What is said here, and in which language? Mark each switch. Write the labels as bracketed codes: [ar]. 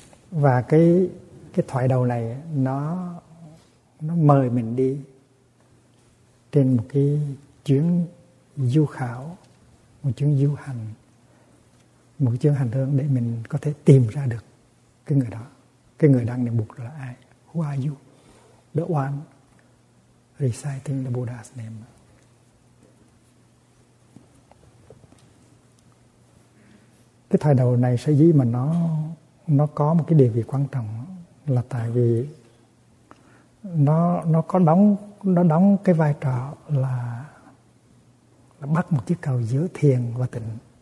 [vi] Và cái thoại đầu này nó mời mình đi trên một cái chuyến du khảo, một chuyến du hành, một chuyến hành hương để mình có thể tìm ra được cái người đó, cái người đang niệm Phật là ai? [en] Who are you? The one reciting the Buddha's name. [vi] Cái thời đầu này sở dĩ mà nó có một cái điều gì quan trọng là tại vì nó đóng cái vai trò là bắt một chiếc cầu giữa thiền và tịnh.